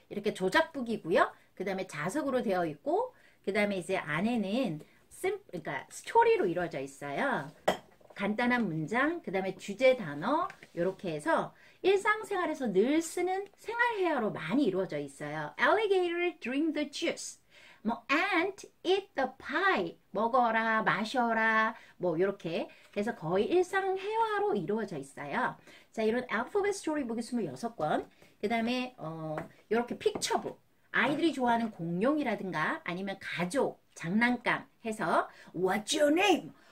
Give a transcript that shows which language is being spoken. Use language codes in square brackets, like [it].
[ko] 이렇게 조작북이고요. 그 다음에 자석으로 되어 있고 그 다음에 이제 안에는 그러니까 스토리로 이루어져 있어요. 간단한 문장, 그 다음에 주제 단어 이렇게 해서 일상생활에서 늘 쓰는 생활회화로 많이 이루어져 있어요. [en] Alligator drink the juice. 뭐 ant eat the pie. [ko] 먹어라, 마셔라, 뭐 이렇게 해서 거의 일상회화로 이루어져 있어요. 자, 이런 알파벳 스토리북이 26권. 그 다음에 이렇게 픽처북. 아이들이 좋아하는 공룡이라든가 아니면 가족, 장난감 해서 [en] What's your name?